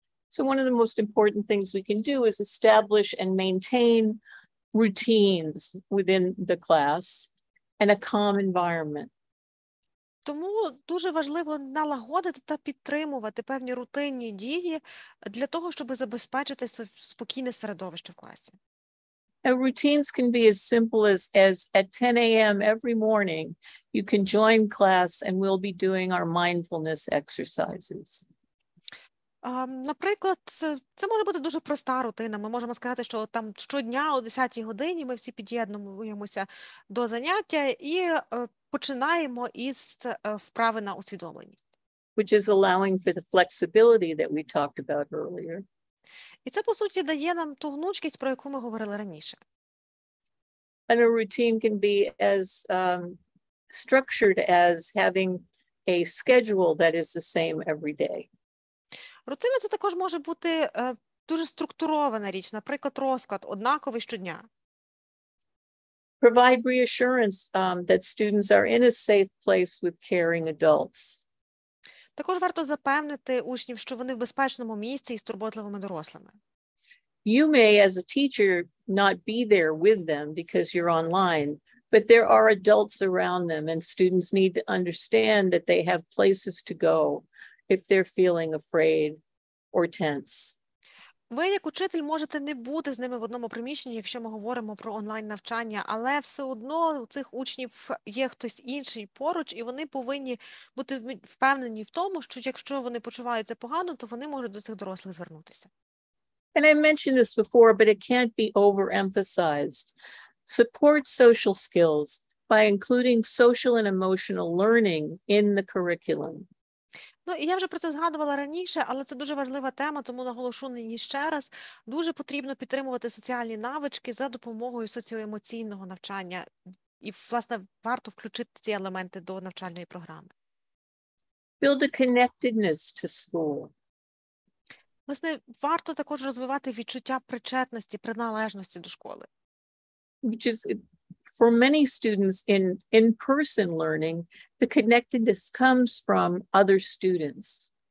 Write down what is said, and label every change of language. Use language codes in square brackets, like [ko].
[en] So one of the most important things we can do is establish and maintain routines within the class and a calm environment. [uk] Тому дуже важливо налагодити та підтримувати певні рутинні дії для того, щоб забезпечити спокійне середовище в класі. [en] Routines can be as simple as at 10 a.m. every morning, you can join class and we'll be doing our mindfulness exercises. [uk] Наприклад, це може бути дуже проста рутина. Ми можемо сказати, що там щодня о 10-й годині ми всі під'єднуємося до заняття і починаємо із вправи на усвідомленість. [en] Which is allowing for the flexibility that we talked about earlier. [uk] І це, по суті, дає нам ту гнучкість, про яку ми говорили раніше. [en] And a routine can be as structured as having a schedule that is the same every day. [uk] Рутина – це також може бути дуже структурована річ, наприклад, розклад однаковий щодня. [en] Provide reassurance that students are in a safe place with caring adults. [uk] Також варто запевнити учнів, що вони в безпечному місці із турботливими дорослими. [en] You may, as a teacher, not be there with them because you're online, but there are adults around them, and students need to understand that they have places to go if they're feeling afraid or tense. [uk] Ви, як учитель, можете не бути з ними в одному приміщенні, якщо ми говоримо про онлайн-навчання, але все одно у цих учнів є хтось інший поруч, і вони повинні бути впевнені в тому, що якщо вони почуваються погано, то вони можуть до цих дорослих звернутися. [en] And I mentioned this before, but it can't be overemphasized. Support social skills by including social and emotional learning in the curriculum. [uk] Ну, і я вже про це згадувала раніше, але це дуже важлива тема, тому наголошу на її ще раз. Дуже потрібно підтримувати соціальні навички за допомогою соціоемоційного навчання. І, власне, варто включити ці елементи до навчальної програми. [en] Build a connectedness to school. [uk] Власне, варто також розвивати відчуття причетності, приналежності до школи. [en] Which is, for many students in-person learning, the connectedness comes from other students.